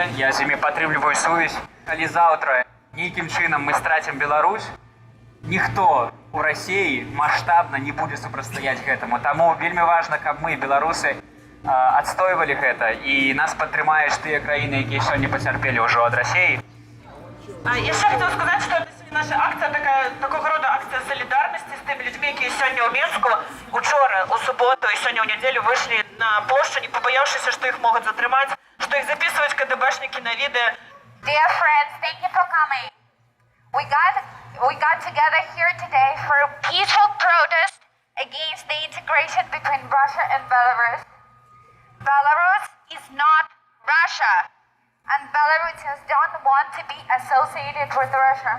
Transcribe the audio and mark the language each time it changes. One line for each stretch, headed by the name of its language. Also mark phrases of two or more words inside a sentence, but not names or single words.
Belarusian: Я з імі падтрымліваю сувязь. Калі заўтра нейкім чынам мы страцім Беларусь, ніхто у Расіі маштабна не будзе супрацьстаяць гэтаму. Таму вельмі важна, каб мы, беларусы, адстойвалі гэта, і нас падтрымаюць тыя краіны, якія сёння пацярпелі ўжо ад Расіі.
Russian: Яшчэ хотела сказать, что наша акция такого рода акция солидарности с теми людьми, которые сегодня в Минску, учора, у субботу и сегодня в неделю вышли на площадь, не побоявшись, что их могут затримать, что их записывают КДБшники на видео.
English: Dear friends, thank you for coming. We got together here today for a peaceful protest against the integration between Russia and Belarus. Belarus is not Russia, and Belarusians don't want to be associated with Russia.